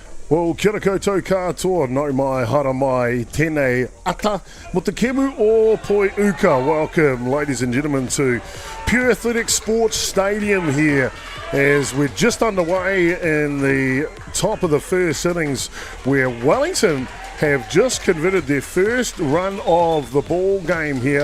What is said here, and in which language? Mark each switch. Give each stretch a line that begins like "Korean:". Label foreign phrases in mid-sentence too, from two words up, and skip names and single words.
Māori: Well, kia ora koutou katoa, no mai hara mai, tēnei ata, mo te kemu o Poi Uka.
English: Welcome, ladies and gentlemen, to Pure Athletic Sports Stadium here as we're just underway in the top of the first innings where Wellington have just converted their first run of the ball game here.